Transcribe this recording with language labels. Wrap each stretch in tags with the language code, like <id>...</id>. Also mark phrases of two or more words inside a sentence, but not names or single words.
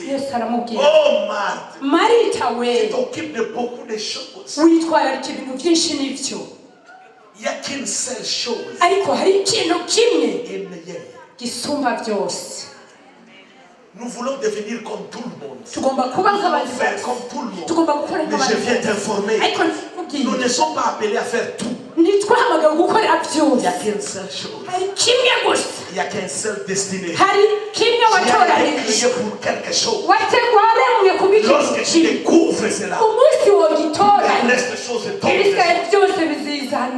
<fr>Oh Marthe, tu t'occupes de beaucoup de choses. Il n'y a qu'une seule chose et meilleure. Nous voulons devenir comme tout le monde.</fr> <rw>Tugomba kuba nk'abandi</rw> <fr>Faire comme tout le monde.</fr> <rw>tugomba gukora</rw> <fr>Mais je viens t'informer. Nous ne sommes pas appelés à faire tout. Il n'y a qu'une seule chose. Il n'y a qu'un seul destiné. Tu es créé pour quelque chose. Lorsque tu découvres cela, les restes choses tombent.</fr>